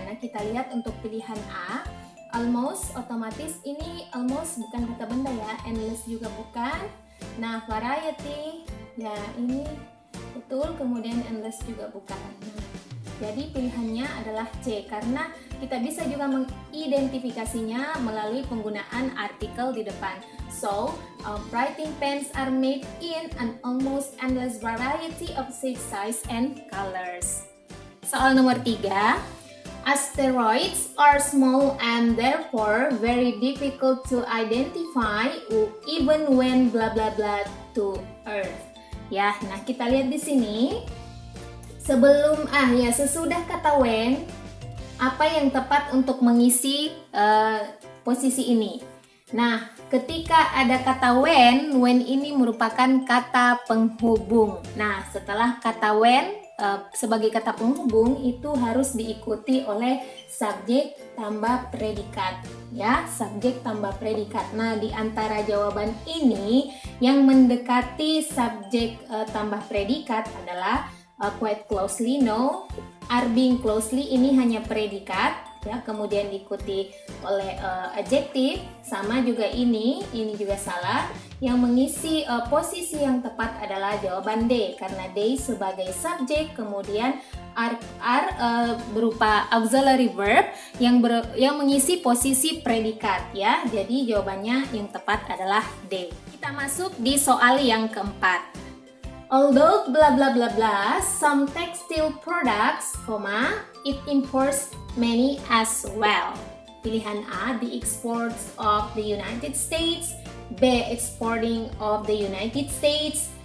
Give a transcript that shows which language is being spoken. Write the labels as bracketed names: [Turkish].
[Indonesian] Nah, kita lihat untuk pilihan A, almost, otomatis ini almost bukan kata benda, ya. Endless juga bukan. Nah, variety, ya ini betul, kemudian endless juga bukan. Nah, jadi pilihannya adalah C karena kita bisa juga mengidentifikasinya melalui penggunaan artikel di depan. [English] So, writing pens are made in an almost endless variety of shape, size, and colors. [Indonesian] Soal nomor 3. [English] Asteroids are small and therefore very difficult to identify even when blah blah blah to Earth. [Indonesian] Ya, nah kita lihat di sini. Sebelum sesudah kata when, apa yang tepat untuk mengisi posisi ini? Nah, ketika ada kata when ini merupakan kata penghubung. Nah, setelah kata when sebagai kata penghubung itu harus diikuti oleh subjek tambah predikat, ya, subjek tambah predikat. Nah, di antara jawaban ini yang mendekati subjek tambah predikat adalah quite closely, no, are being closely ini hanya predikat, ya, kemudian diikuti oleh adjektif, sama juga ini juga salah. Yang mengisi posisi yang tepat adalah jawaban D karena D sebagai subjek, kemudian are berupa auxiliary verb yang mengisi posisi predikat, ya. Jadi jawabannya yang tepat adalah D. Kita masuk di soal yang keempat. [English] Although blah blah blah blah some textile products, it imports many as well. [Indonesian] Pilihan A, [English] the exports of the United States, B, exporting of the United States,